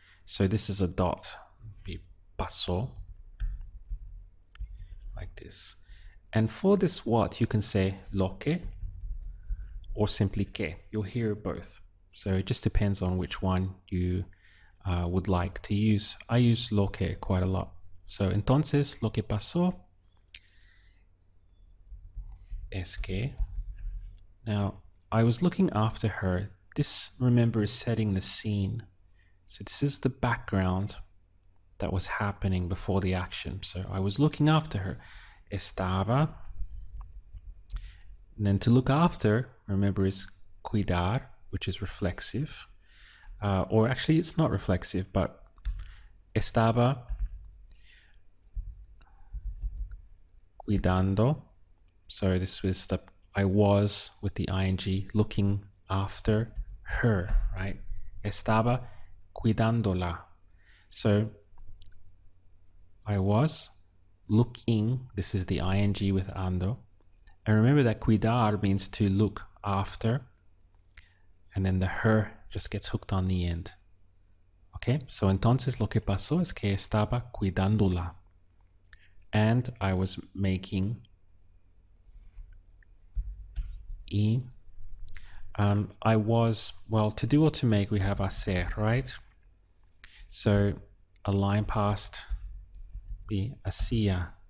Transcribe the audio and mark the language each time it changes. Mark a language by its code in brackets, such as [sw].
[en] So this is a dot, be pasó, like this. And for this what, you can say lo que or simply que. You'll hear both. So it just depends on which one you would like to use. I use lo que quite a lot. [es] So entonces lo que pasó es que. [en] Now I was looking after her. This, remember, is setting the scene. So this is the background that was happening before the action. So I was looking after her. Estaba. And then to look after, remember, is cuidar, which is reflexive. Or actually it's not reflexive, but [es] estaba cuidando. [en] So this was the I was with the ing, looking after her, right? [es] Estaba cuidándola. [en] So I was looking, this is the ing with ando. And remember that cuidar means to look after, and then the her just gets hooked on the end. Okay, so [es] entonces lo que pasó es que estaba cuidándola. [en] And I was making y I was, well, to do or to make, we have hacer, right? So a line past be hacía.